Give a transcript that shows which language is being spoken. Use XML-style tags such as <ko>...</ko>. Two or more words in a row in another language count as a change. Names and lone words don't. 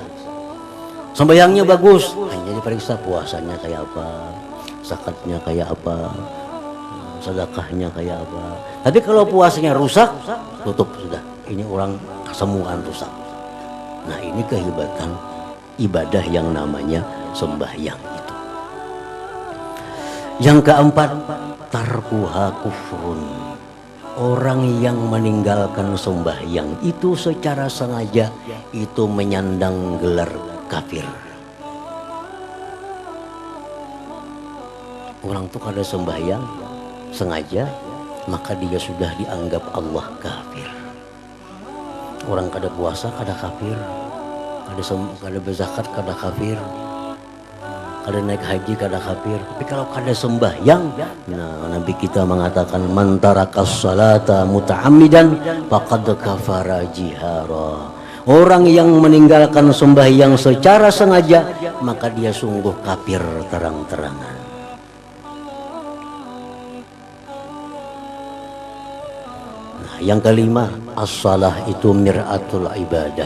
<id>Sembahyangnya bagus, hanya diperiksa puasanya kayak apa, zakatnya kayak apa, sedekahnya kayak apa. Tapi kalau puasanya rusak, tutup sudah. Ini orang semuaan rusak. Nah, ini kehebatan ibadah yang namanya sembahyang itu. Yang keempat,</id> <ar>tarkuha kufrun.</ar> <id>Orang yang meninggalkan sembahyang itu secara sengaja itu menyandang gelar kafir.</id> <bjn>Orang tuh kada sembahyang sengaja, maka dia sudah dianggap Allah kafir. Orang kada puasa kada kafir, kada berzakat kada kafir, kada naik haji kada kafir.</bjn> <id>Tapi kalau kada sembahyang, nah Nabi kita mengatakan</id> <ar>man tarakas salata muta'ammidan faqad kafara jihara.</ar> <id>Orang yang meninggalkan sembahyang secara sengaja, maka dia sungguh kafir terang-terangan. Nah, yang kelima, as-salah itu</id> <ar>mir'atul ibadah.</ar>